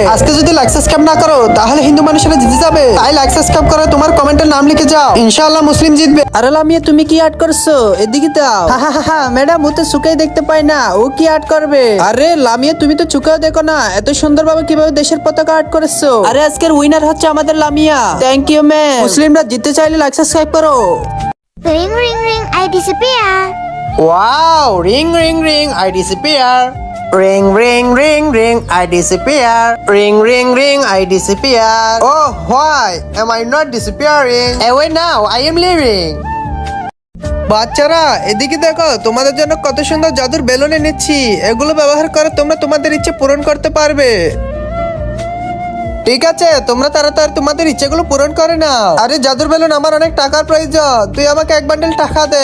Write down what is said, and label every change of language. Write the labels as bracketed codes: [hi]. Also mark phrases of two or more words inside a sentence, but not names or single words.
[bn] আজকে যদি [en] like subscribe [bn] না করো তাহলে হিন্দু মানুষেরা জিতে যাবে। তাই [en] like subscribe [bn] করে তোমার কমেন্টের নাম লিখে যাও, ইনশাআল্লাহ মুসলিম জিতবে। আরে লামিয়া, তুমি কি আর্ট করছো? এদিকে দাও। ম্যাডাম, ও তো চুকেই দেখতে পায় না, ও কি আর্ট করবে? আরে লামিয়া, তুমি তো চুকেও দেখো না, এত সুন্দরভাবে কিভাবে দেশের পতাকা আর্ট করেছো। আরে আজকের উইনার হচ্ছে আমাদের লামিয়া। [en] thank you ma'am. [bn] মুসলিমরা জিততে চাইলে [en] like subscribe [bn] করো। [en] Ring, ring, ring, I disappear. Wow, ring ring ring, I disappear. Ring ring ring ring, I disappear. Ring ring ring, I disappear. Oh, why am I not disappearing? Away now, I am leaving. [bn] বাচ্চারা, এদিকে দেখো, তোমাদের জন্য কত সুন্দর জাদুর বেলুন এনেছি। এগুলো ব্যবহার করে তোমরা তোমাদের ইচ্ছে পূরণ করতে পারবে। ঠিক আছে, তোমরা তাড়াতাড়ি তোমাদের ইচ্ছেগুলো পূরণ করে নাও। আরে জাদুর বেলুন, আমার অনেক টাকার প্রয়োজন, তুই আমাকে এক বান্ডেল টাকা দে।